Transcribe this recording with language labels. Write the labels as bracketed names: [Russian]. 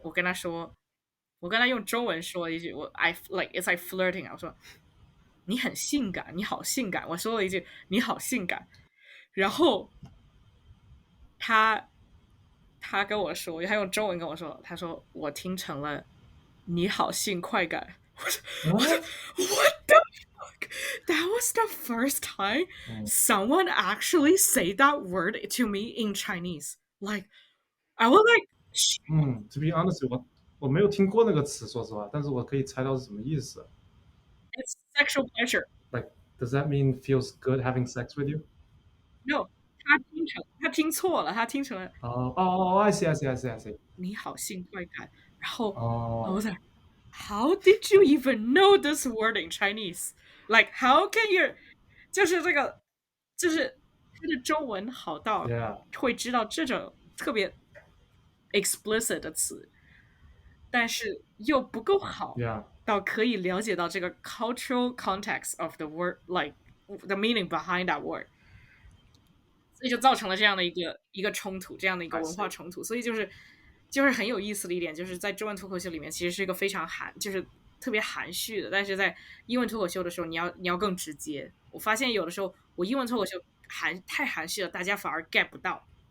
[Chinese] 我跟他用中文说了一句， [English] it's like flirting， [Chinese] 我说你很性感，你好性感，我说了一句你好性感，然后他跟我说，他用中文跟我说，他说我听成了你好性快感，我说 [English] what the fuck? That was the first time someone actually say that word to me in Chinese. Like, I was like, to be honest， [Chinese] 我没有听过那个词，说实话，但是我可以猜到是什么意思。 [English] it's sexual pleasure. Like, does that mean feels good having sex with you? [Chinese] No，他听错了，他听成了 [English] I see。 [Chinese] 你好性快感，然后哦， [English] I was like, how did you even know this word in Chinese? Like, how can you？ [Chinese] 就是这个，就是他的中文好到 [English] Yeah， [Chinese] 会知道这种特别 explicit 的词，但是又不够好 [English] Yeah， [Chinese] 到可以了解到这个 [English] cultural context of the word, like the meaning behind that word。 [Chinese] 所以就造成了这样的一个冲突，这样的一个文化冲突。所以就是很有意思的一点，就是在中文脱口秀里面，其实是一个非常就是特别含蓄的，但是在英文脱口秀的时候，你要更直接。我发现有的时候我英文脱口秀太含蓄了，大家反而 get 不到。